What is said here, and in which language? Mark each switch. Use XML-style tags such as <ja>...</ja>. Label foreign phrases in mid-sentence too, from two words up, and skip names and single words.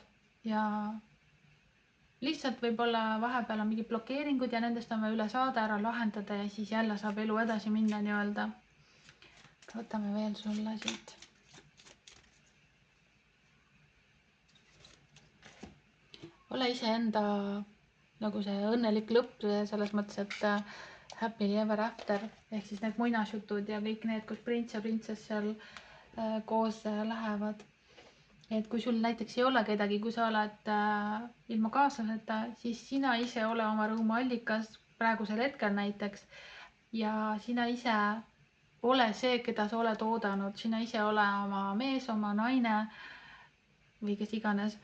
<et>Ja lihtsalt võib-olla vahepeal on mingid blokeeringud ja nendest on vaja üle saada, ära lahendada ja siis jälle saab elu edasi minna nii-öelda. Võtame veel sulle siit. Ole iseenda nagu see õnnelik lõpp selles mõttes, et</et> <en>happily ever after</en> <et>ehk siis need muinasjutud ja kõik need, kus prints ja printsess seal koos lähevad. Et kui sul näiteks ei ole kedagi, kui sa oled ilma kaaslaseta, siis sina ise ole oma rõõmu allikas praegusel hetkel näiteks ja sina ise ole see, keda sa oled oodanud, sina ise ole oma mees, oma naine või kes iganes.</et>